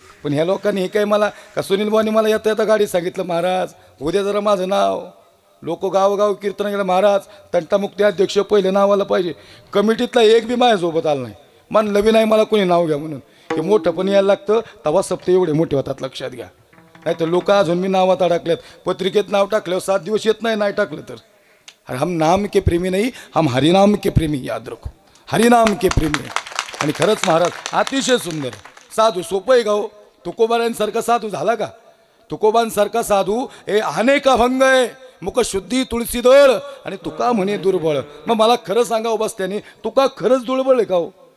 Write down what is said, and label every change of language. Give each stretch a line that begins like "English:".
Marathi: पण ह्या लोकांनी हे काय मला का सुनील भाऊनी मला येता येता गाडी सांगितलं, महाराज उद्या जरा माझं नाव लोक गावोगाव कीर्तन केलं. महाराज तंटामुक्ती अध्यक्ष पहिले नावाला पाहिजे. कमिटीतला एक बी माझ्यासोबत आला नाही. म्हणलं बी नाही मला कोणी नाव घ्या म्हणून. हे मोठं पण यायला लागतं तेव्हा सप्ते एवढे मोठे होतात, लक्षात घ्या. नाही तर लोक अजून मी नावात अडकल्यात. पत्रिकेत नाव टाकल्यावर 7 दिवस येत नाही टाकलं तर.
Hindi: अरे हम नाम के प्रेमी नाही, हम हरिनाम के प्रेमी, याद रखो. हरिनाम के प्रेमी.
Marathi: आणि खरंच महाराज अतिशय सुंदर साधू. सोपं आहे का हो? तुकोबारांसारखा साधू झाला का? तुकोबांसारखा साधू हे अनेक अभंग आहे. मुख शुद्धी तुळशीदळ आणि तुका म्हणे दुर्बळ. मग मला खरं सांगावं बस त्याने, तुका खरंच दुर्बळ आहे का हो?